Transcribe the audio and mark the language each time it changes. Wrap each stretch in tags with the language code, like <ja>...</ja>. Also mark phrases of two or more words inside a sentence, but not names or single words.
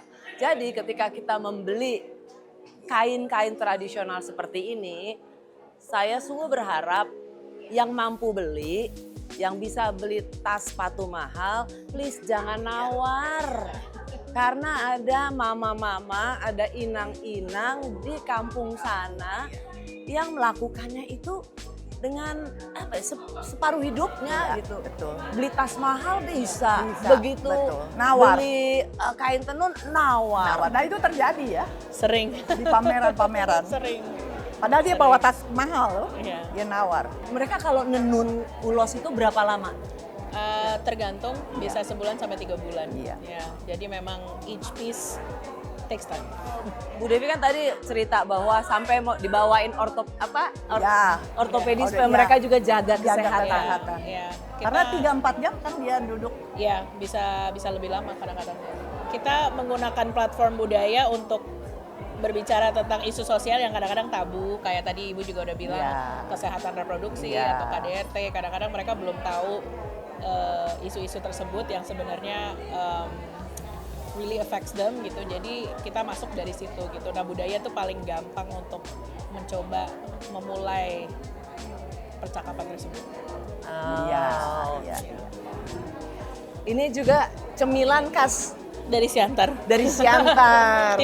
<id>Jadi ketika kita membeli kain-kain tradisional seperti ini, saya sungguh berharap yang mampu beli, yang bisa beli tas sepatu mahal, please jangan nawar. Karena ada mama-mama, ada inang-inang di kampung sana yang melakukannya itu dengan apa ya, separuh hidupnya Iya, gitu. betul. Beli tas mahal bisa, Bisa, begitu betul. Nawar. beli kain tenun nawar. Nah itu terjadi ya Sering. di pameran-pameran. Sering. Padahal dia bawa tas mahal loh, Iya. dia nawar. Mereka kalau nenun ulos itu berapa lama? Tergantung, bisa sebulan sampai 3 bulan. Iya. Ya, jadi memang</id> <en>each piece takes time.</en> <id>Bu Devi kan tadi cerita bahwa sampai mau dibawain Ya. ortopedis Iya. supaya mereka juga jaga Jaga kesehatan. kesehatan. Ya, Karena 3-4 jam kan dia duduk. Ya, bisa lebih lama kadang-kadang. Kita menggunakan platform budaya untuk berbicara tentang isu sosial yang kadang-kadang tabu, kayak tadi Ibu juga udah bilang Ya. kesehatan reproduksi Ya. atau KDRT. Kadang-kadang mereka belum tahu isu-isu tersebut yang sebenarnya</id> <en>really affects them</en> <id>gitu. Jadi kita masuk dari situ gitu. Nah, budaya itu paling gampang untuk mencoba memulai percakapan tersebut. Iya. Oh. Iya. Ini juga cemilan khas Dari Siantar. dari Siantar.</id>